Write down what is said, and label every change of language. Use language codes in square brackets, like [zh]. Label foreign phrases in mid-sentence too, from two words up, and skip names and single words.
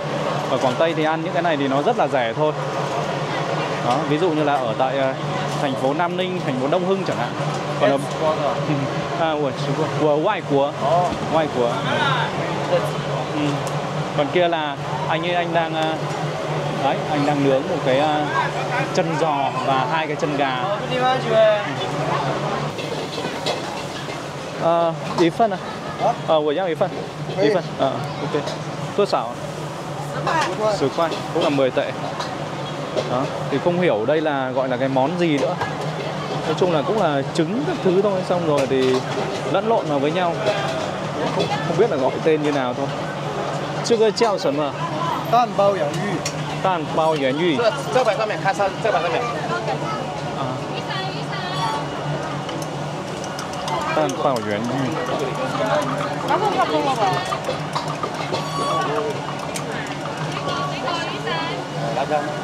[vi] Ở Quảng Tây thì ăn những cái này thì nó rất là rẻ thôi. Đó, ví dụ như là ở tại thành phố Nam Ninh, thành phố Đông Hưng chẳng hạn. Còn ở của ngoại quốc. Còn kia là anh đang đấy, anh đang nướng một cái chân giò và 2 cái chân gà. [zh] 一份啊？我要一份。一份。OK。多少？10塊， [vi] cũng là 10 tệ. Đó, thì không hiểu đây là gọi là cái món gì nữa. Nói chung là cũng là trứng các thứ thôi, xong rồi thì lẫn lộn vào với nhau. Không biết là gọi tên như nào thôi. Chưa có treo sớm mà. [zh] 蛋包洋芋，蛋包元芋。这摆上面，看上这摆上面。蛋包元芋。然后差不多了吧？辣椒。